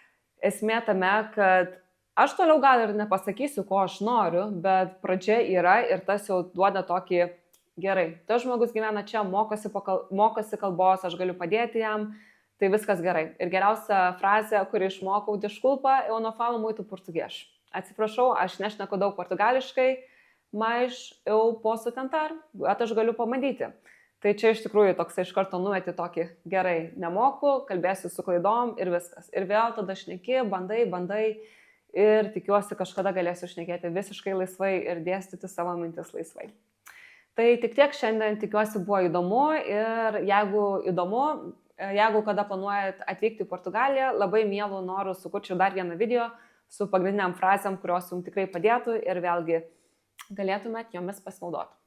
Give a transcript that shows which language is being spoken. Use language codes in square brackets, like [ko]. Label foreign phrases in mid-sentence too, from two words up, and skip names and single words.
[lt] Esmė tame, kad Aš toliau gal ir nepasakysiu, ko aš noriu, bet pradžia yra ir tas jau duoda tokį gerai. Tas žmogus gyvena čia, mokosi kalbos, aš galiu padėti jam, tai viskas gerai. Ir geriausia frazė, kurį išmokau, [pt] desculpa, eu não falo muito português. [lt] Atsiprašau, aš nešneku daug portugališkai, [pt] mas eu posso tentar, [lt] bet aš galiu pabandyti. Tai čia iš tikrųjų toks iš karto numeti tokį gerai, nemoku, kalbėsiu su klaidom ir viskas. Ir vėl tada šneki, bandai ir tikiuosi kažkada galėsiu šnekėti visiškai laisvai ir dėstyti savo mintis laisvai. Tai tik tiek šiandien, tikiuosi buvo įdomu ir jeigu įdomu, jeigu kada planuojat atvykti į Portugaliją, labai mielų norų sukurčiau dar vieną video su pagrindiniam frazėm, kurios jums tikrai padėtų ir vėlgi galėtumėt jomis pasinaudoti.